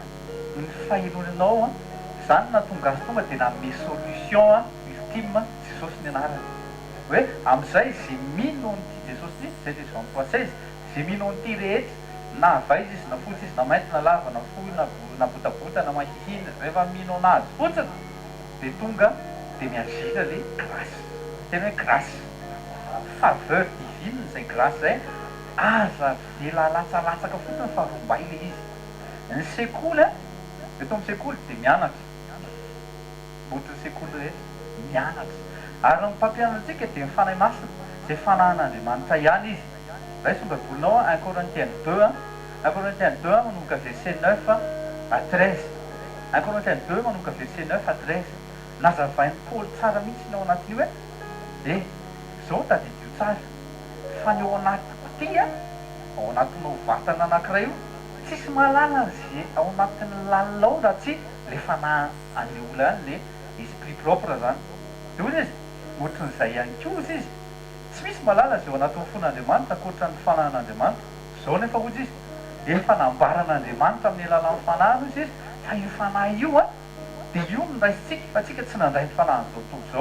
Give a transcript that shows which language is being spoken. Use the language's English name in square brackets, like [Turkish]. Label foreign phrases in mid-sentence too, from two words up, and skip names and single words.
[Malagasy] Ny fahenonanao zany nahatonga azy tonga dia nanome [French] solution ultime [Malagasy] Jesosy ny anarany hoe amin'izay zay mino nyity Jesosy ty zay dia Jean 3:16 zay mino nyity rehetra na vaizy izy na fotsy izy na mainty na lava na fohy na botabota na mahihina rehefa mino anazy fotsiny dia tonga dia miazila le grâce, tena hoe grâce, [French] faveur divine [Malagasy] zay grâce zay aza vela latsalatsaka fotsiny fa rombay le izy. Ny sekoly eto amin'ny sekoly dia mianatra, botriny sekoly rehetra mianatra ary ny mpampianatra dia mifanahy masina zay fanahin'Andriamanitra ihany izy. Raha isonga volinao 1 Corinthiens 2 1 Corinthiens 2 manomboka verset 9 à 13. 1 Corinthiens 2 manomboka verset 9 à 13 nazavain'ny Paoly tsara mihitsy ao anatiny hoe zao tadidio tsara fa ny ao anatiko ty ao anatinao vatana anankiray io tsisy mahalala zay ao anatin'ny lalao raha tsy le fanahy an'le olona any le [French] esprit propre [Malagasy] zany. Dia hoy izy ohatran'izay ihany koa izy tsy misy malala zao anatin'ny fon'Andriamanitra ankoatra ny fanan'Andriamanitra. Zao nefa hozy izy efa nambaran'Andriamanitra amin'ny alalan'ny fanahiny izy izy fa io fanahy io a dia io nondraisitsika fa tsika tsy nandray ny fanahiny zao tontolo zao.